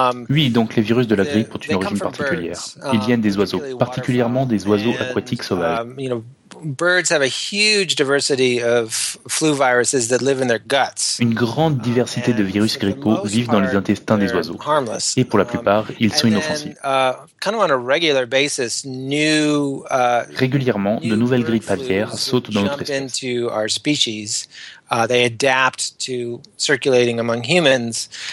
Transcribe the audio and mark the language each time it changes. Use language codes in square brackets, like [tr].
[fr] Oui, donc les virus de la grippe ont une origine particulière. Ils viennent des oiseaux, particulièrement des oiseaux aquatiques sauvages. [en] birds have a huge diversity of flu viruses that live in their guts. [fr] Une grande diversité de virus grippo vivent dans les intestins des oiseaux. [en] Harmless. [fr] Et pour la plupart, ils sont inoffensifs. [en] Kind of on a regular basis, new [fr] régulièrement, de nouvelles grippes aviaires sautent dans notre espèce. [en] Into our species. They adapt to circulating among humans.